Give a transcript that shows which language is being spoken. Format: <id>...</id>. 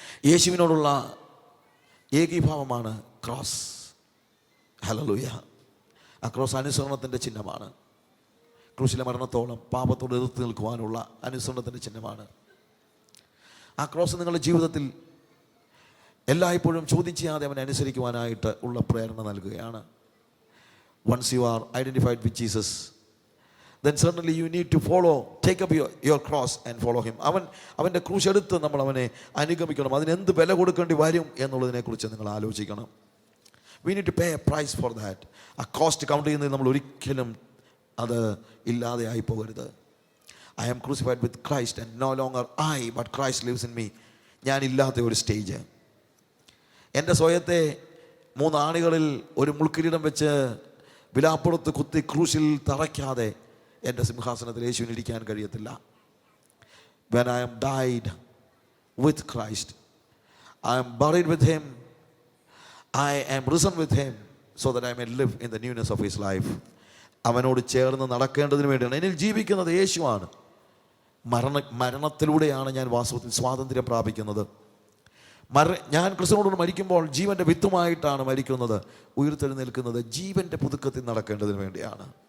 <ml>യേശുവിനോടുള്ള ഏകീഭാവമാണ് cross. Hallelujah. ആ cross അനുസരണത്തിൻ്റെ ചിഹ്നമാണ്. ക്രൂശിലെ മരണത്തോളം പാപത്തോട് എതിർത്ത് നിൽക്കുവാനുള്ള അനുസരണത്തിൻ്റെ ചിഹ്നമാണ്. ആ ക്രോസ് നിങ്ങളുടെ ജീവിതത്തിൽ എല്ലായ്പ്പോഴും ചോദ്യം ചെയ്യാതെ അവനെ അനുസരിക്കുവാനായിട്ട് ഉള്ള പ്രേരണ നൽകുകയാണ്.</ml> <en>Once you are identified with Jesus, then certainly you need to follow, take up your cross and follow him.</en> <ml>അവൻ്റെ ക്രൂശ് എടുത്ത് നമ്മൾ അവനെ അനുഗമിക്കണം. അതിനെന്ത് വില കൊടുക്കേണ്ടി വരും എന്നുള്ളതിനെക്കുറിച്ച് നിങ്ങൾ ആലോചിക്കണം.</ml> <en>We need to pay a price for that.</en> <ml>ആ കോസ്റ്റ് കൗണ്ട് ചെയ്യുന്നത് നമ്മൾ ഒരിക്കലും അത് ഇല്ലാതെ ആയി പോകരുത്.</ml> <en>I am crucified with Christ and no longer I but Christ lives in me.</en> <ml>ഞാനില്ലാത്ത ഒരു സ്റ്റേജ്. എൻ്റെ സ്വയത്തെ 3 ആണികളിൽ ഒരു മുൾക്കിരീടം വെച്ച് വിലാപ്പുറത്ത് കുത്തി ക്രൂശിൽ തറയ്ക്കാതെ എൻ്റെ സിംഹാസനത്തിൽ യേശുവിന് ഇരിക്കാൻ കഴിയത്തില്ല.</ml> <en>When I am died with Christ, I am buried with him, I am risen with him so that I may live in the newness of his life.</en> <ml>അവനോട് ചേർന്ന് നടക്കേണ്ടതിന് വേണ്ടിയാണ്. എന്നിൽ ജീവിക്കുന്നത് യേശുവാണ്. മരണത്തിലൂടെയാണ് ഞാൻ വാസ്തവത്തിൽ സ്വാതന്ത്ര്യം പ്രാപിക്കുന്നത്. ഞാൻ ക്രിസ്തുവിനോട് മരിക്കുമ്പോൾ ജീവൻ്റെ വിത്തുമായിട്ടാണ് മരിക്കുന്നത്. ഉയർത്തെഴുന്നേൽക്കുന്നത് ജീവൻ്റെ പുതുക്കത്തിൽ നടക്കേണ്ടതിന് വേണ്ടിയാണ്.</ml>